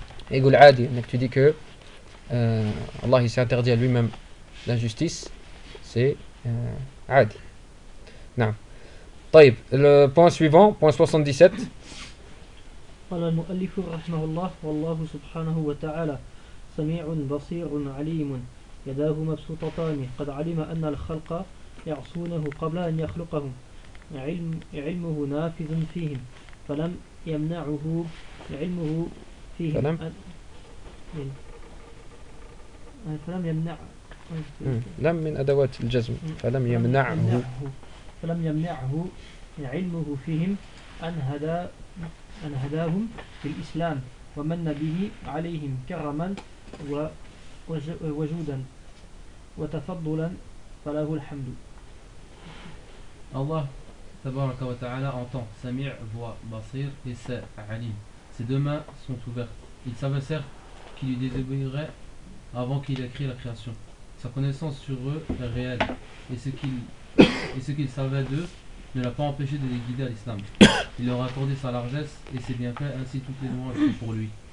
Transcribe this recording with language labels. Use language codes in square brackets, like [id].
[fr] Et il dit, tu dis que Allah il s'est interdit à lui-même l'injustice, c'est adi. Non. Taïb, le point suivant, point 77. [ar] قال المؤلف رحمه الله والله سبحانه وتعالى سميع بصير عليم يداه مبسوطتان قد علم أن الخلق يعصونه قبل أن يخلقهم علمه نافذ فيهم فلم يمنعه علمه فيهم فلم يمنع لم من أدوات الجزم فلم يمنعه فلم يمنعه علمه فيهم أن هداهم بالإسلام ومن به عليهم كرما وجودا وتفضلا فله الحمد. الله تبارك وتعالى [fr] entend [ar] سميع [fr] voix [ar] بصير [fr] et sait [ar] عليم. [fr] Ses deux mains sont ouvertes. Il s'avère qu'il lui désobéirait avant qu'il ait créé la création. Sa connaissance sur eux est réelle et ce qu'il savait d'eux ne l'a pas empêché de les guider à l'islam. Il leur a accordé sa largesse et ses bienfaits ainsi toutes les louanges pour lui.